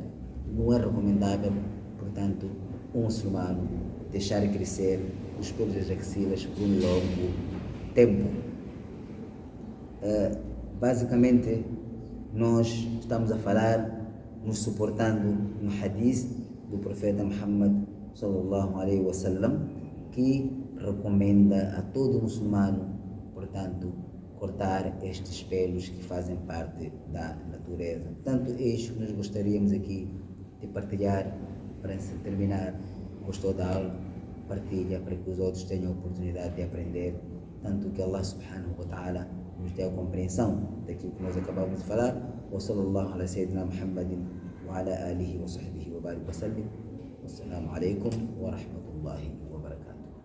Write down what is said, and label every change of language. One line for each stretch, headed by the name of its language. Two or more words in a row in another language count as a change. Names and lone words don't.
Portuguese: Não é recomendável, portanto, um muçulmano deixar crescer os pelos das axilas por um longo tempo. Basicamente, nós estamos a falar, nos suportando no hadith do profeta Muhammad
Arabic: صلى الله عليه وسلم,
Portuguese: que recomenda a todo muçulmano, portanto, cortar estes pelos que fazem parte da natureza. Portanto, é isto que nós gostaríamos aqui de partilhar. Para terminar, gostou da aula? Partilha para que os outros tenham a oportunidade de aprender, tanto que Allah
Arabic: سبحانه وتعالى
Portuguese: nos dê a compreensão daquilo que nós acabamos de falar.
Arabic: وصلى الله على سيدنا محمد وعلى آله وصحبه وبارك وسلم. والسلام عليكم ورحمة الله وبركاته.